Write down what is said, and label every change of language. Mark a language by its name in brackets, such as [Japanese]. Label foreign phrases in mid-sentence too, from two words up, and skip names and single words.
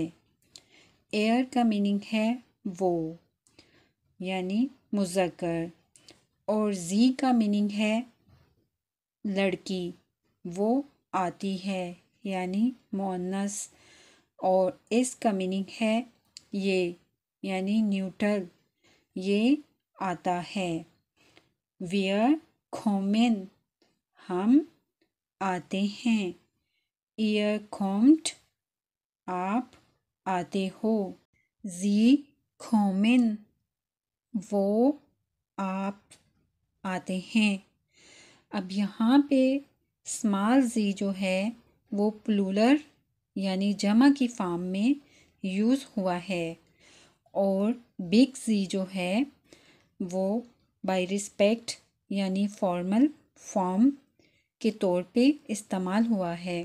[Hindi] एयर का मीनिंग है वो यानी मुज़क्कर और जी का मीनिंग है लड़की, वो आती है यानी मुअन्नस और इसका मीनिंग है ये यानी न्यूट्रल, ये आता है। [German] wir kommen [Hindi] हम आते हैं। [German] ihr kommt [Hindi] आप आते हो। [German] sie kommen [Hindi] वो आप आते हैं। अब यहाँ पे स्मॉल जी जो है वो प्लूरल यानी जमा की फॉर्म में यूज़ हुआ है और बिग जी जो है वो [English] by respect [Hindi] यानी [English] formal form [Hindi] के तौर पे इस्तेमाल हुआ है।